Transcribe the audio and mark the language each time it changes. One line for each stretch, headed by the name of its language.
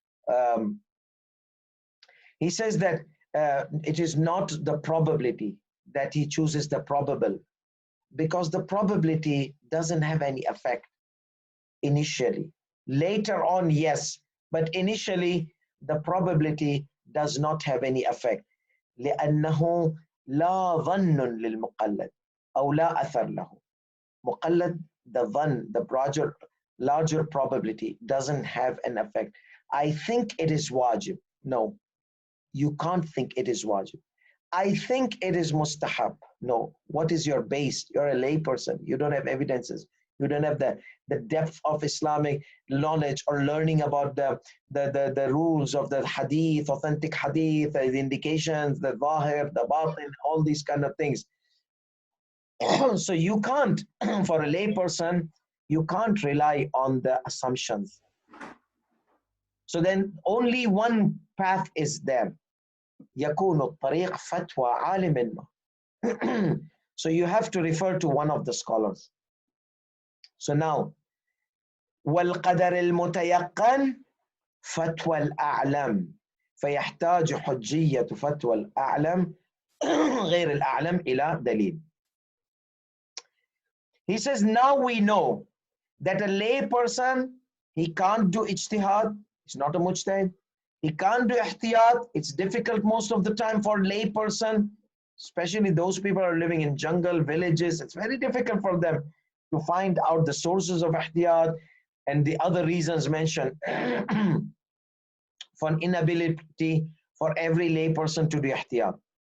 English: um, he says that it is not the probability that he chooses the probable, because the probability doesn't have any effect initially. Later on, yes, but initially the probability does not have any effect.
Arabic: لأنه لا ظن للمقلد أو لا أثر له.
English: مقلد, the ظن, the larger probability doesn't have an effect. I think it is wajib. No, you can't think it is wajib. I think it is mustahab. No. What is your base? You're a layperson. You don't have evidences. You don't have the depth of Islamic knowledge or learning about the rules of the hadith, authentic hadith, the indications, the zahir, the batin, all these kind of things. So you can't, for a layperson, you can't rely on the assumptions. So then only one path is there.
Arabic: يكون الطريق فتوى عالم ما.
English: So you have to refer to one of the scholars. So now
Arabic: والقدر المتيقن فتوى الأعلم فيحتاج حجية فتوى الأعلم غير الأعلم إلى دليل.
English: He says now we know that a lay person, he can't do ijtihad, he's not a mujtahid. He can't do ihtiyat. It's difficult most of the time for a lay person, especially those people who are living in jungle, villages. It's very difficult for them to find out the sources of ihtiyat and the other reasons mentioned for inability for every lay person to do ihtiyat.